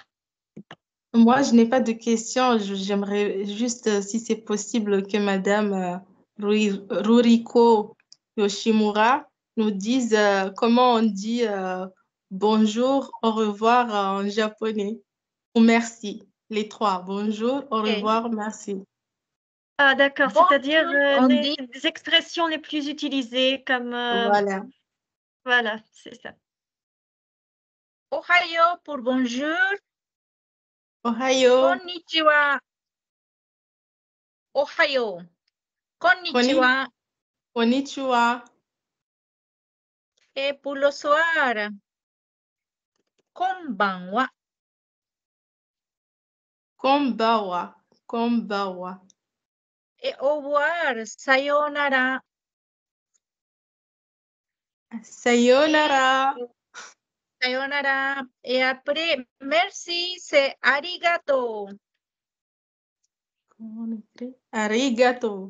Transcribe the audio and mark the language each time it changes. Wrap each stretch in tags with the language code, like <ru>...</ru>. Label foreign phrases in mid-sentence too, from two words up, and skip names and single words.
<fr>Moi, je n'ai pas de questions. J'aimerais juste, si c'est possible, que Madame Ruriko Yoshimura nous dise comment on dit bonjour, au revoir en japonais. Ou merci. Les trois. Bonjour, au revoir, merci. Ah, d'accord, Bonjour, c'est-à-dire on les dit expressions les plus utilisées comme... Voilà. Voilà, c'est ça. Ohayo pour bonjour. Ohayo. Konnichiwa. Ohayo. Konnichiwa. Konnichiwa. Et pour le soir, konbanwa.</fr> <ja>Konbawa. Konbawa.</ja> <fr>Et au revoir, sayonara. Sayonara. Sayonara. Et après, merci, c'est arigato. Comment on écrit? Arigato.</fr>